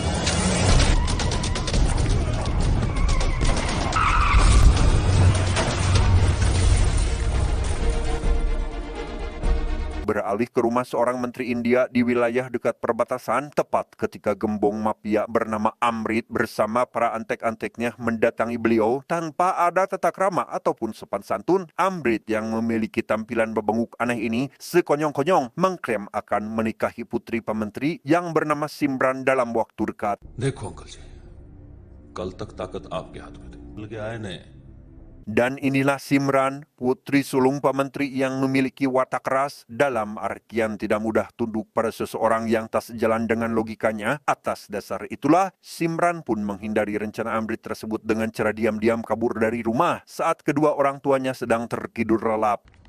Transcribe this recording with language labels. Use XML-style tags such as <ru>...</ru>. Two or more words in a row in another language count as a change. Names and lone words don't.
<id>beralih ke rumah seorang menteri India di wilayah dekat perbatasan, tepat ketika gembong mafia bernama Amrit bersama para antek-anteknya mendatangi beliau tanpa ada tata krama ataupun sopan santun. Amrit yang memiliki tampilan bebenguk aneh ini sekonyong-konyong mengklaim akan menikahi putri pementeri yang bernama Simran dalam waktu dekat.</id> <hi>देखो अंकल जी, कल तक ताकत आपके हाथ में थी, लगे आए नहीं।</hi> <id>Dan inilah Simran, putri sulung pementeri yang memiliki watak keras dalam artian tidak mudah tunduk pada seseorang yang tak sejalan dengan logikanya. Atas dasar itulah, Simran pun menghindari rencana Amrit tersebut dengan cara diam-diam kabur dari rumah saat kedua orang tuanya sedang tertidur lelap.</id>